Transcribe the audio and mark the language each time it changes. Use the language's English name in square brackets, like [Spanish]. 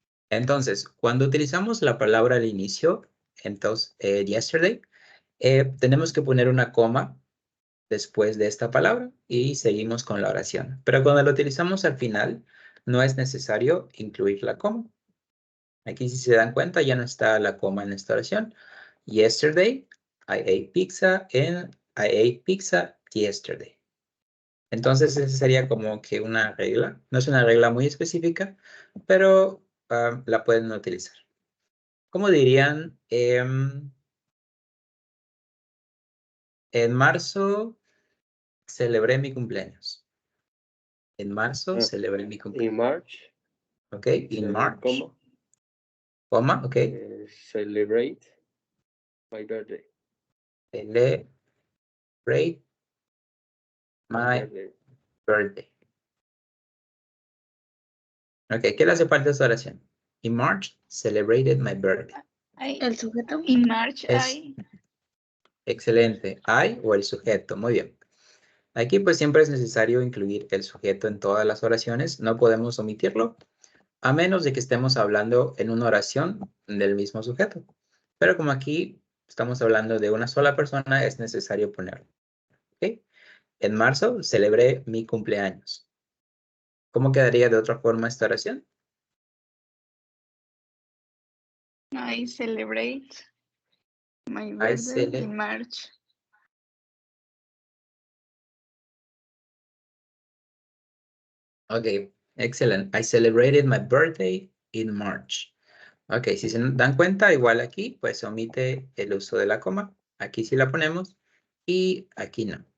[Spanish] Entonces, cuando utilizamos la palabra al inicio, entonces, yesterday, tenemos que poner una coma después de esta palabra y seguimos con la oración. Pero cuando lo utilizamos al final, no es necesario incluir la coma. Aquí, si se dan cuenta, ya no está la coma en esta oración. [English] Yesterday, I ate pizza and I ate pizza yesterday. [Spanish] Entonces, esa sería como que una regla. No es una regla muy específica, pero la pueden utilizar. ¿Cómo dirían? En marzo celebré mi cumpleaños. En marzo Ah, celebré mi [English] In [Spanish] cumpleaños. [English] March, ¿Ok? In March. Coma, ¿ok? Celebrate my birthday. Celebrate my birthday. [Spanish] Ok, ¿qué le hace falta a esta oración? [English] In March celebrated my birthday. [Spanish] El sujeto. [English] In March, [Spanish] Es excelente. I o el sujeto. Muy bien. Aquí pues siempre es necesario incluir el sujeto en todas las oraciones. No podemos omitirlo, a menos de que estemos hablando en una oración del mismo sujeto. Pero como aquí estamos hablando de una sola persona, es necesario ponerlo. ¿Ok? En marzo celebré mi cumpleaños. ¿Cómo quedaría de otra forma esta oración? [English] I celebrate my I birthday in March. [Spanish] Ok, excelente. [English] I celebrated my birthday in March. [Spanish] Ok, si se dan cuenta, igual aquí, pues omite el uso de la coma. Aquí sí la ponemos y aquí no.